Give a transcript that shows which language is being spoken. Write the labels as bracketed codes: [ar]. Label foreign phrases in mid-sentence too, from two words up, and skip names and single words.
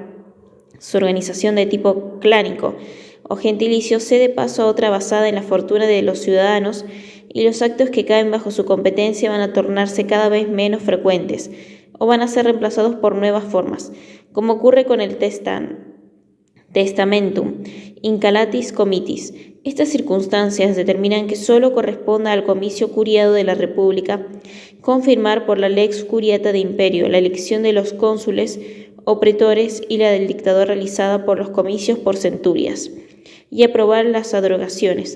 [es] Su organización de tipo clánico o gentilicio cede paso a otra basada en la fortuna de los ciudadanos, y los actos que caen bajo su competencia van a tornarse cada vez menos frecuentes o van a ser reemplazados por nuevas formas, como ocurre con el [la] testamentum incalatis comitis. [es] Estas circunstancias determinan que solo corresponda al comicio curiado de la República confirmar por la [la] lex curiata de imperio [es] la elección de los cónsules o pretores y la del dictador realizada por los comicios por centurias, y aprobar las abrogaciones.